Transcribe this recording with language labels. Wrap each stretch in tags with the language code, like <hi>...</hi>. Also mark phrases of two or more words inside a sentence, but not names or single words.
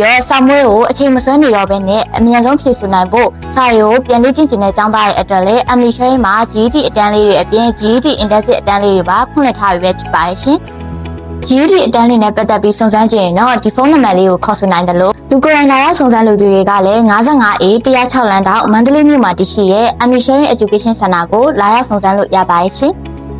<my>တော့စာမွေးကိုအချိန်မဆွဲနေတော့ဘဲနဲ့အမြန်ဆုံးဖြည့်ဆွနိုင်ဖို့စာရိုးပြန်လေ့ကျင့်တဲ့ကျောင်းသားရဲ့အတွက်လည်း admission မှာ GED အတန်းလေးတွေအပြင် GED intensive အတန်းလေးတွေပါဖွင့်လှစ်ထားပြီးပဲဖြစ်ပါရှင်။ GED အတန်းလေးနဲ့ပတ်သက်ပြီးစုံစမ်းကြည့်ရင်တော့ဒီဖုန်းနံပါတ်လေးကိုခေါ်ဆိုနိုင်တယ်လို့လူကိုယ်တိုင်လာရောက်စုံစမ်းလူတွေကလည်း 55A 106လမ်းတောင်မန္တလေးမြို့မှာတည်ရှိတဲ့</my> <en>admission education center</en> <my>ကိုလာရောက်စုံစမ်းလို့ရပါရဲ့ရှင်။</my>